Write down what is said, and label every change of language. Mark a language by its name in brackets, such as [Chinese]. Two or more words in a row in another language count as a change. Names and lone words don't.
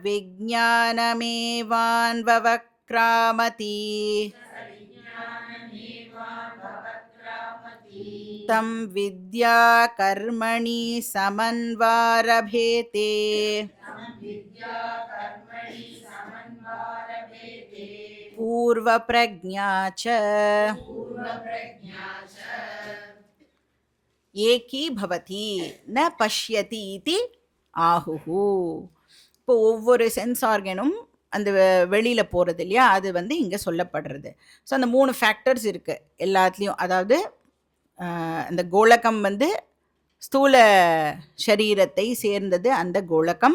[Sanskrit] विज्ञानमेवान्वक्रामति तं विद्या कर्मणि समन्वारभेते पूर्वप्रज्ञा च एकी भवति न पश्यति इति आहुः. [Tamil] இப்போ ஒவ்வொரு [English] sense organ [Tamil] அந்த வெளியில் போகிறது இல்லையா, அது வந்து இங்கே சொல்லப்படுறது. ஸோ அந்த 3 ஃபேக்டர்ஸ் இருக்குது எல்லாத்துலேயும். அதாவது அந்த கோலகம் வந்து ஸ்தூல சரீரத்தை சேர்ந்தது அந்த கோலகம்.